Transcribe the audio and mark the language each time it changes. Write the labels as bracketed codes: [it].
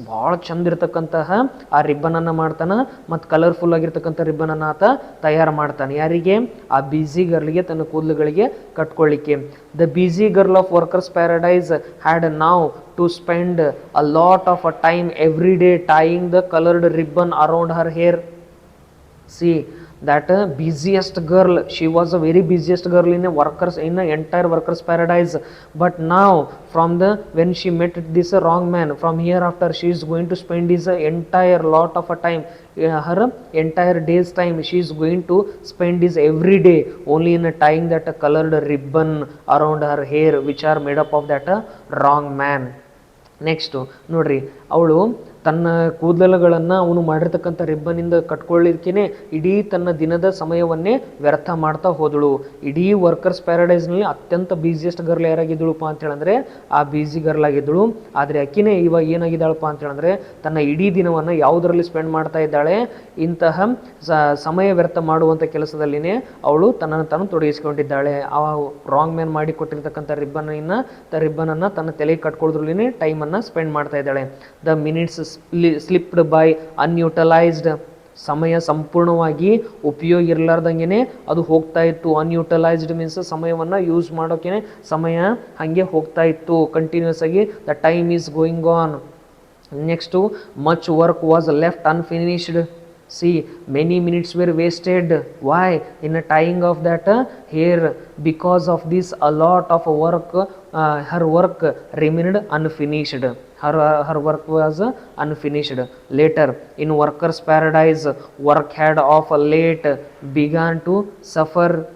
[kn] ಭಾಳ ಚಂದ ಇರತಕ್ಕಂತಹ ಆ ರಿಬ್ಬನನ್ನು ಮಾಡ್ತಾನೆ ಮತ್ತು ಕಲರ್ಫುಲ್ ಆಗಿರ್ತಕ್ಕಂಥ ರಿಬ್ಬನನ್ನು ಆತ ತಯಾರು ಮಾಡ್ತಾನೆ. ಯಾರಿಗೆ? ಆ ಬ್ಯುಸಿ ಗರ್ಲ್ಗೆ, ತನ್ನ ಕೂದಲುಗಳಿಗೆ ಕಟ್ಕೊಳ್ಳಿಕ್ಕೆ. [en] The busy girl of workers paradise had now to spend a lot of a time every day tying the coloured ribbon around her hair. See, that busiest girl, she was a very busiest girl in a entire workers paradise. But now when she met this wrong man, from hereafter she is going to spend this entire lot of a time, her entire day's time she is going to spend this every day only in tying that colored ribbon around her hair, which are made up of that wrong man. [kn] Next ನೋಡ್ರಿ, ಅವಳು ತನ್ನ ಕೂದಲುಗಳನ್ನು ಅವನು ಮಾಡಿರ್ತಕ್ಕಂಥ ರಿಬ್ಬನಿಂದ ಕಟ್ಕೊಳ್ಳಿಕ್ಕೇ ಇಡೀ ತನ್ನ ದಿನದ ಸಮಯವನ್ನೇ ವ್ಯರ್ಥ ಮಾಡ್ತಾ ಹೋದಳು. ಇಡೀ ವರ್ಕರ್ಸ್ ಪ್ಯಾರಡೈಸ್ನಲ್ಲಿ ಅತ್ಯಂತ ಬ್ಯುಸಿಯೆಸ್ಟ್ ಗರ್ಲ್ ಯಾರಾಗಿದ್ದಳುಪ್ಪ ಅಂತೇಳಂದರೆ ಆ ಬ್ಯುಸಿ ಗರ್ಲ್ ಆಗಿದ್ದಳು. ಆದರೆ ಅಕ್ಕಿನೇ ಇವಾಗ ಏನಾಗಿದ್ದಾಳಪ್ಪ ಅಂತೇಳಂದರೆ ತನ್ನ ಇಡೀ ದಿನವನ್ನು ಯಾವುದರಲ್ಲಿ ಸ್ಪೆಂಡ್ ಮಾಡ್ತಾ ಇದ್ದಾಳೆ, ಇಂತಹ ಸಮಯ ವ್ಯರ್ಥ ಮಾಡುವಂಥ ಕೆಲಸದಲ್ಲಿನೇ ಅವಳು ತನ್ನನ್ನು ತಾನು ತೊಡಗಿಸ್ಕೊಂಡಿದ್ದಾಳೆ. ಆ ರಾಂಗ್ ಮ್ಯಾನ್ ಮಾಡಿ ಕೊಟ್ಟಿರ್ತಕ್ಕಂಥ ರಿಬ್ಬನನ್ನು ತನ್ನ ತಲೆಗೆ ಕಟ್ಕೊಳ್ಳೋದ್ರಲ್ಲೇ ಟೈಮನ್ನು ಸ್ಪೆಂಡ್ ಮಾಡ್ತಾ ಇದ್ದಾಳೆ. [en] The minutes slipped by unutilised. [kn] ಸಮಯ ಸಂಪೂರ್ಣವಾಗಿ ಉಪಯೋಗ ಇರಲಾರ್ದಂಗೆ ಅದು ಹೋಗ್ತಾ ಇತ್ತು. ಅನ್ಯೂಟಲೈಸ್ಡ್ ಮೀನ್ಸ್ ಸಮಯವನ್ನು ಯೂಸ್ ಮಾಡೋಕೆ ಸಮಯ ಹಾಗೆ ಹೋಗ್ತಾ ಇತ್ತು ಕಂಟಿನ್ಯೂಸ್ ಆಗಿ. [en] The time is going on. Next much work was left unfinished. See, many minutes were wasted. Why? In a tying of that hair. Because of this, a lot of work, her work remained unfinished. Her work was unfinished. Later, in workers' paradise, work had of late begun to suffer.